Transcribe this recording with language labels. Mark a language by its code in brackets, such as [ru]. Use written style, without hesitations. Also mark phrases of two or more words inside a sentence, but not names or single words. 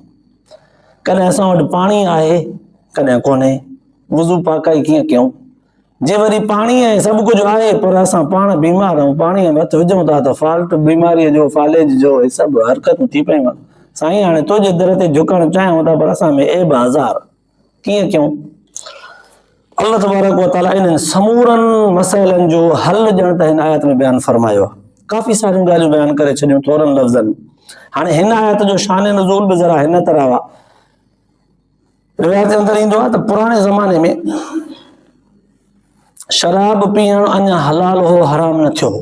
[sd] कॾहिं असां वटि पाणी आहे, कॾहिं कोन्हे, वुज़ू पाकाई कीअं कयूं। जे वरी पाणी ऐं सभु कुझु आहे, पर असां पाण बीमार आहियूं, पाणीअ में हथु विझूं था त फाल्ट बीमारीअ जो, फालेज जो, हे सभु हरकतूं थी पयूं। साईं हाणे तुंहिंजे दर ते झुकणु चाहियूं था, पर असां में एब हज़ार, कीअं कयूं। [ar] الله تبارك وتعالى [sd] इन्हनि समूरनि मसइलनि जो हल ॼण त हिन आयत में बयानु फरमायो आहे। काफ़ी सारियूं ॻाल्हियूं बयानु करे छॾियूं थोरनि लफ़्ज़नि। हाणे हिन आयत जो शान नुज़ूल बि ज़रा हिन तरह आहे। रिवायत जे अंदरि ईंदो आहे त पुराणे ज़माने में शराब पीअणु अञा हलाल हो, हराम न थियो हो।